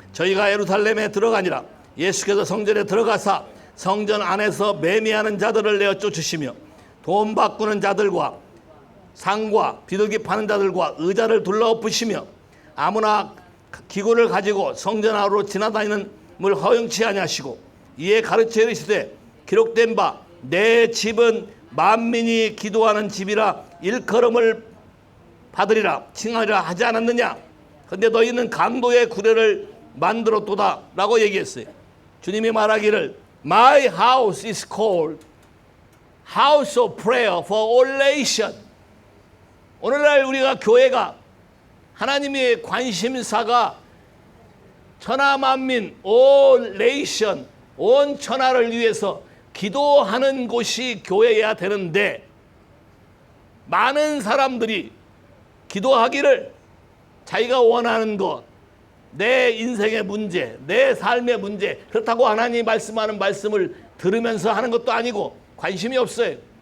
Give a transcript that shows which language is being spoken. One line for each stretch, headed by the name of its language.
Korean: 저희가 예루살렘에 들어가니라. 예수께서 성전에 들어가사 성전 안에서 매매하는 자들을 내어 쫓으시며 돈 바꾸는 자들과 상과 비둘기 파는 자들과 의자를 둘러엎으시며 아무나 기구를 가지고 성전 안으로 지나다니는 물 허용치 아니하시고 이에 가르쳐 이르시되 기록된 바 내 집은 만민이 기도하는 집이라 일컬음을 받으리라 칭하리라 하지 않았느냐. 근데 너희는 강도의 구례를 만들었도다 라고 얘기했어요. 주님이 말하기를
English: My house is called house of prayer for all nation.
Korean: 오늘날 우리가 교회가 하나님의 관심사가 천하만민
English: all nation
Korean: 온 천하를 위해서 기도하는 곳이 교회여야 되는데 많은 사람들이 기도하기를 자기가 원하는 것, 내 인생의 문제, 내 삶의 문제 그렇다고 하나님이 말씀하는 말씀을 들으면서 하는 것도 아니고 관심이 없어요.